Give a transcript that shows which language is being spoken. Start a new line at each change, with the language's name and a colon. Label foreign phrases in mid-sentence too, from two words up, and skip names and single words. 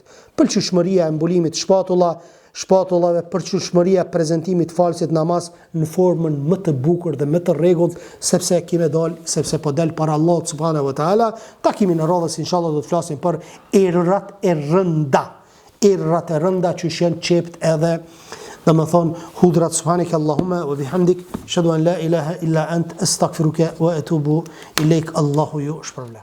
Albanian: Pëlqyeshmëria e mbulimit shpatullave, pëlqyeshmëria e prezantimit falsit namaz në formën më të bukur dhe më të rregullt, sepse po del para Allahut
Arabic: سبحانه وتعالى.
Albanian: Takimin e radhës inshallah do të flasim për errat e rënda që janë çept edhe domethënë hudrat.
Arabic: سبحانك اللهم وبحمدك أشهد أن لا إله إلا أنت أستغفرك وأتوب إليك.
Albanian: Allahu ju shpërblet.